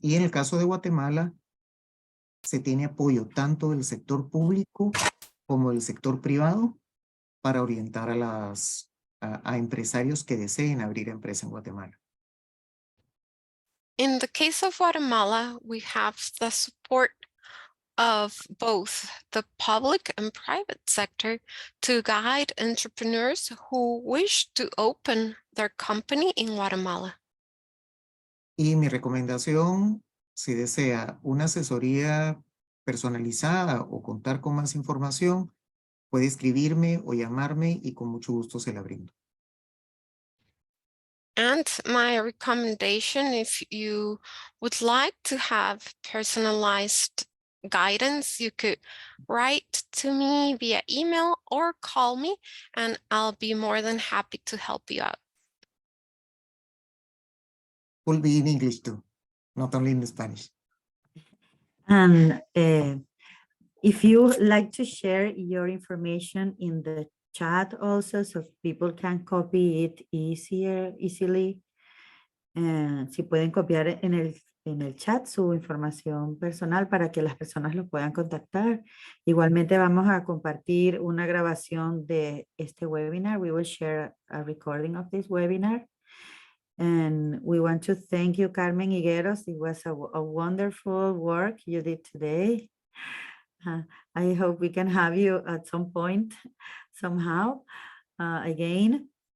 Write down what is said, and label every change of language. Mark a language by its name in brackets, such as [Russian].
[Spanish] Y en el caso de Guatemala, se tiene apoyo tanto del sector público como del sector privado para orientar a empresarios que deseen abrir empresa en Guatemala. [English] In the case of Guatemala, we have the support of both the public and private sector to guide entrepreneurs who wish to open their company in Guatemala. [Spanish] Y mi recomendación, si desea una asesoría personalizada o contar con más información, puede escribirme o llamarme y con mucho gusto se la brindo. [English] And my recommendation, if you would like to have personalized guidance, you could write to me via email or call me, and I'll be more than happy to help you out. Will be in English too, not only in Spanish. And if you like to share your information in the chat also, so people can copy it easily. [Spanish] Si pueden copiar en el chat su información personal para que las personas lo puedan contactar. Igualmente vamos a compartir una grabación de este webinar. [English] We will share a recording of this webinar. And we want to thank you, Carmen Higueros. It was a wonderful work you did today. I hope we can have you at some point, somehow, again.